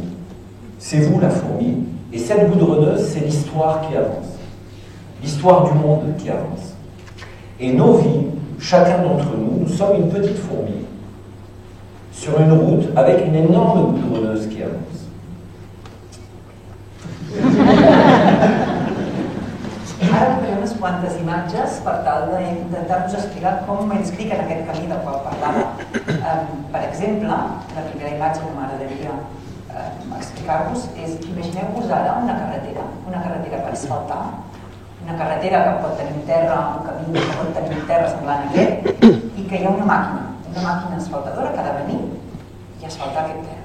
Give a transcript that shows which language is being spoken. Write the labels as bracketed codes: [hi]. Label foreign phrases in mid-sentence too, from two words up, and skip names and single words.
[fr] C'est vous la fourmi. Et cette goudronneuse, c'est l'histoire qui avance. L'histoire du monde qui avance. Et nos vies, chacun d'entre nous, nous sommes une petite fourmi sur une route avec une énorme goudronneuse qui avance. [ca] Ara faré unes quantes imatges per tal d'intentar-vos explicar com m'inscric en aquest camí del qual parlava. Per exemple, la primera imatge que m'agradaria explicar-vos és, imagineu-vos ara una carretera per asfaltar, una carretera que pot tenir terra, un camí que pot tenir terra semblant a aquest, i que hi ha una màquina asfaltadora que ha de venir i asfaltar aquest terra.